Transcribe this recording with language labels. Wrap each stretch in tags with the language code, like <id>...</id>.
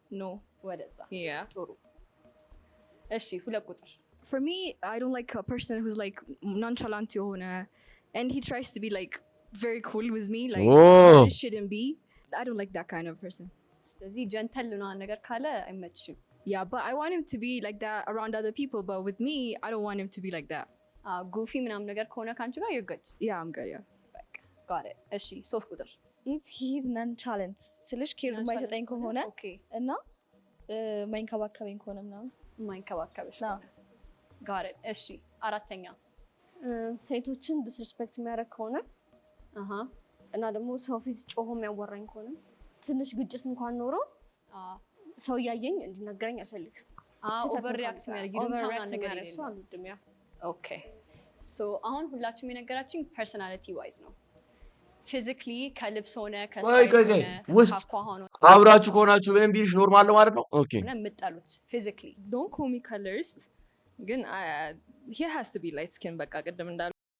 <en>no</en> <am>ወደዛ</am> <en>yeah</en> <am>ጥሩ እሺ ሁለት ቁጥር</am> <en>for me I don't like a person who's like nonchalant የሆነ and he tries to be like very cool with me like it shouldn't be I don't like that kind of person</en> <am>ስለዚህ ጀንተል ነው ነገር ካለ አይመችም</am> <en>yeah but I want him to be like that around other people but with me I don't want him to be like that</en> <am>ጉፊ ምናምን ነገር ከሆነ ካንቺ ጋር</am> <en>you're good yeah I'm good yeah got it</en> <am>እሺ 3 ቁጥር</am> <en>if he's nonchalant</en> <am>ስልሽ ኬር የማይሰጠኝ ከሆነ እና ማይንከባከበኝ ከሆነ ምናምን ማይንከባከበሽ</am> <en>got it</en> <am>እሺ አራተኛ ሴቶችን ዲስሪስፔክት የሚያደርግ ከሆነ እና ደግሞ ሰው ፊት ጮሆ የሚያወራኝ ከሆነ ትንሽ ግጭት እንኳን ኖሮ ሰው እያየኝ እንዲነገረኝ አልፈልግም ኦቨር ሪአክት የሚያደርግ ነገር የለም ኦኬ ሶ አሁን ሁላችሁም የነገራችሁኝ ፐርሰናሊቲ ዋይዝ ነው ፊዚካሊ ከልብስ ሆነ ከስታይል ሆነ ካኳሆነ አብራችሁ ከሆናችሁ በእምቢልሽ ኖርማል ነው ማለት ነው ኦኬ እና የምትጠሉት ፊዚካሊ</am> <en>don't call me colors ግን he has to be light skin</en> <am>በቃ ቅድም እንዳሉ</am>